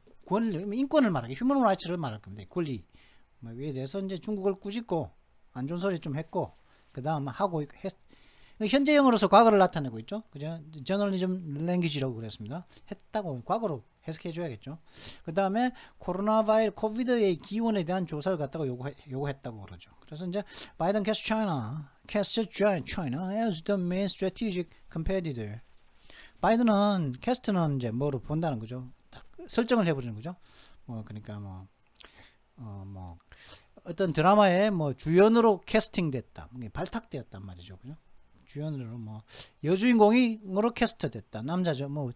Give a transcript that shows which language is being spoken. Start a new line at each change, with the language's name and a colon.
Korean: 인권을 말하기, 휴먼 라이츠를 말할 겁니다. 권리 뭐에 대해서 이제 중국을 꾸짖고 안 좋은 소리 좀 했고 그 다음 하고 현재형으로서 과거를 나타내고 있죠. 그죠? 저널리즘 랭귀지라고 그랬습니다. 했다고 과거로 해석해 줘야겠죠. 그 다음에 코비드의 기원에 대한 조사를 갖다가 요구했다고 그러죠. 그래서 이제
English: 바이든 casts China as the main strategic competitor.
Korean: 바이든은 캐스트는 이제 뭐로 본다는 거죠. 설정을 해버리는 거죠. 그러니까 어떤 드라마에 주연으로 캐스팅됐다, 발탁되었단 말이죠. 그죠? 주연으로 여주인공으로 캐스트됐다, 남자죠.